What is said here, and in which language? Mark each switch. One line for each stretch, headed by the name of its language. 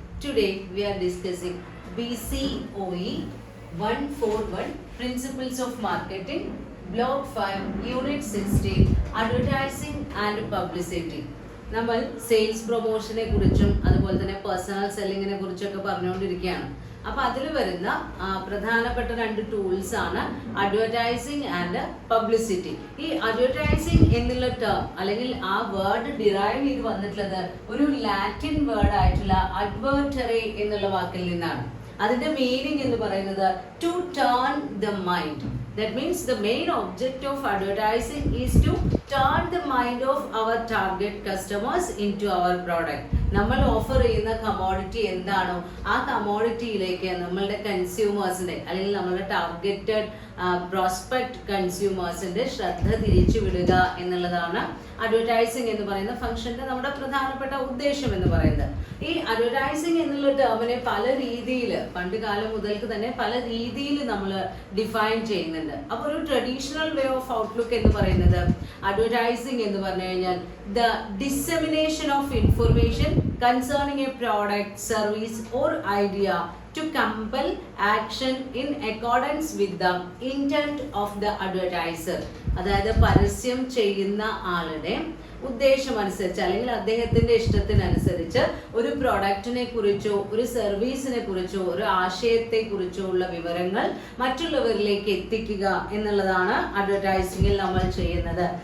English: Today we are discussing BCOE 141 Principles of Marketing, Block 5, Unit 16, Advertising and Publicity.
Malayalam: നമ്മൾ sales പ്രൊമോഷനെ കുറിച്ചും അതുപോലെ തന്നെ personal സെല്ലിങ്ങിനെ കുറിച്ചൊക്കെ പറഞ്ഞുകൊണ്ടിരിക്കുകയാണ്. അപ്പോൾ അതിൽ വരുന്ന പ്രധാനപ്പെട്ട രണ്ട് ടൂൾസ് ആണ് അഡ്വർടൈസിങ് ആൻഡ് പബ്ലിസിറ്റി. ഈ അഡ്വർടൈസിങ് എന്നുള്ള ടേം അല്ലെങ്കിൽ ആ വേർഡ് ഡിറൈവ് ചെയ്ത് വന്നിട്ടുള്ളത് ഒരു ലാറ്റിൻ വേർഡ് ആയിട്ടുള്ള അഡ്വേർട്ടറി എന്നുള്ള വാക്കിൽ നിന്നാണ്. അതിന്റെ മീനിങ് എന്ന് പറയുന്നത്
English: To turn the mind. That means the main object of advertising is to turn the mind of our target customers into our product.
Malayalam: നമ്മൾ ഓഫർ ചെയ്യുന്ന കമോഡിറ്റി എന്താണോ ആ കമോഡിറ്റിയിലേക്ക് നമ്മളുടെ കൺസ്യൂമേഴ്സിന്റെ അല്ലെങ്കിൽ നമ്മളുടെ ടാർഗറ്റഡ് പ്രോസ്പെക്ട് കൺസ്യൂമേഴ്സിന്റെ ശ്രദ്ധ തിരിച്ചു വിടുക എന്നുള്ളതാണ് അഡ്വർടൈസിങ് എന്ന് പറയുന്ന ഫംഗ്ഷന്റെ നമ്മുടെ പ്രധാനപ്പെട്ട ഉദ്ദേശം എന്ന് പറയുന്നത്. ഈ അഡ്വർടൈസിങ് എന്നുള്ള ടേമിനെ പല രീതിയിൽ പണ്ട് കാലം മുതൽക്ക് തന്നെ പല രീതിയിൽ നമ്മൾ ഡിഫൈൻ ചെയ്യുന്നുണ്ട്. അപ്പോൾ ഒരു ട്രഡീഷണൽ വേ ഓഫ് ഔട്ട്ലുക്ക് എന്ന് പറയുന്നത് അഡ്വർടൈസിങ് എന്ന് പറഞ്ഞു കഴിഞ്ഞാൽ
English: The dissemination of information concerning a product, service or idea to compel action in accordance with the intent of the advertiser.
Malayalam: അതായത് പരസ്യം ചെയ്യുന്ന ആളുടെ ഉദ്ദേശമനുസരിച്ച് അല്ലെങ്കിൽ അദ്ദേഹത്തിന്റെ ഇഷ്ടത്തിനനുസരിച്ച് ഒരു പ്രോഡക്റ്റിനെ കുറിച്ചോ ഒരു സർവീസിനെ കുറിച്ചോ ഒരു ആശയത്തെ കുറിച്ചോ ഉള്ള വിവരങ്ങൾ മറ്റുള്ളവരിലേക്ക് എത്തിക്കുക എന്നുള്ളതാണ് അഡ്വർടൈസിംഗിൽ നമ്മൾ ചെയ്യുന്നത്.